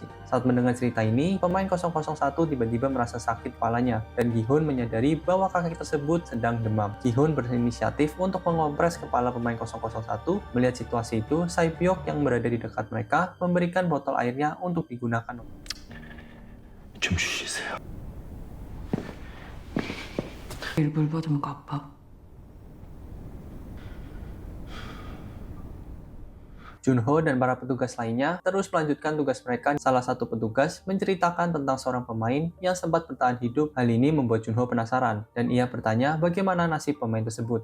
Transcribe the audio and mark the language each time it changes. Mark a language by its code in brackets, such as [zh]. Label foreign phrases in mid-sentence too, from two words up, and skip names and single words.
[id] Saat mendengar cerita ini, pemain 001 tiba-tiba merasa sakit kepalanya dan Gi-hun menyadari bahwa kaki tersebut sedang demam. Gi-hun berinisiatif untuk mengompres kepala pemain 001. Melihat situasi itu, Sae-byok yang berada di dekat mereka memberikan botol airnya untuk digunakan. [ko] 좀 쉬세요. 물 받으면 갚아. [id] Junho dan para petugas lainnya terus melanjutkan tugas mereka. Salah satu petugas menceritakan tentang seorang pemain yang sempat bertahan hidup. Hal ini membuat Junho penasaran, dan ia bertanya bagaimana nasib pemain tersebut.